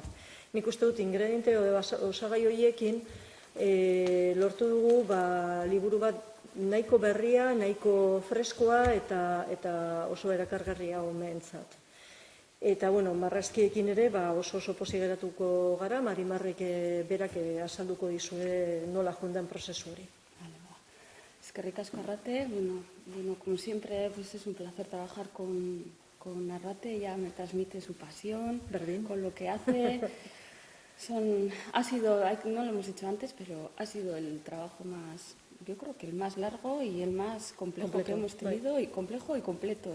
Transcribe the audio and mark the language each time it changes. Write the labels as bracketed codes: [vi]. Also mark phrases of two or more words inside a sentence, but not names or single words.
[eu] Nik uste dut ingrediente osagai horiekin lortu dugu liburu bat nahiko berria, nahiko freskoa eta oso erakargarria umeentzat. Eta, marrazkiekin ere oso pozik geratuko gara, Marimarrek berak azalduko dizue nola joan prozesu hori. Eskerrik asko, Arrate. [es] Como siempre, es un placer trabajar con Arrate. Ella me transmite su pasión con lo que hace. Ha sido, no lo hemos dicho antes, pero ha sido el trabajo más, yo creo que el más largo y el más complejo que hemos tenido, y complejo y completo.